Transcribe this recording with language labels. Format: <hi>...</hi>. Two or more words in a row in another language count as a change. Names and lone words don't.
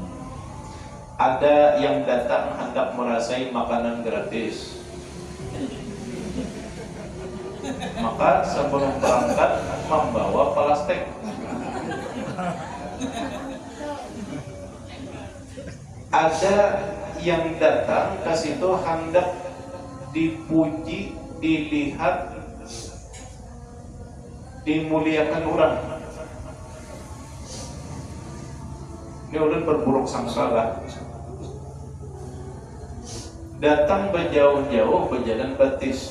<id>Ada yang datang hendak merasai makanan gratis, maka sebelum berangkat membawa plastik. Ada yang datang ke situ hendak dipuji, dilihat, dimuliakan orang.</id> <bjn>Ini ulun berburuk sangka lah. Datang berjauh-jauh berjalan batis.</bjn>